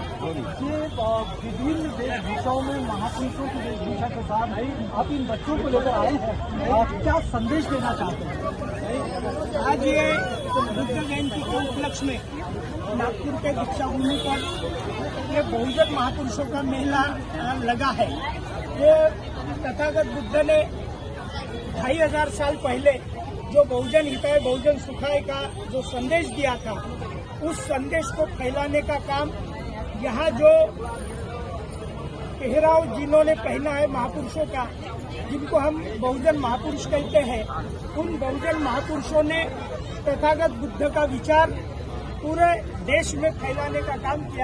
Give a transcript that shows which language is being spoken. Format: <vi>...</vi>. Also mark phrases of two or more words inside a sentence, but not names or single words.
<hi>विभिन्न वेशभूषाओं में महापुरुषों की वेशभूषा के साथ आप इन बच्चों को लेकर आए हैं, आप क्या संदेश देना चाहते हैं? आज ये बुद्ध जयंती के उपलक्ष्य में नागपुर के दीक्षा भूमि पर ये बहुजन महापुरुषों का मेला लगा है। ये तथागत बुद्ध ने 2500 साल पहले जो</hi> <sa>बहुजन हिताय बहुजन सुखाय</sa> <hi>का जो संदेश दिया था, उस संदेश को फैलाने का काम यहाँ जो पहराव जिन्होंने पहना है महापुरुषों का, जिनको हम बहुजन महापुरुष कहते हैं, उन बहुजन महापुरुषों ने तथागत बुद्ध का विचार पूरे देश में फैलाने का काम किया।</hi>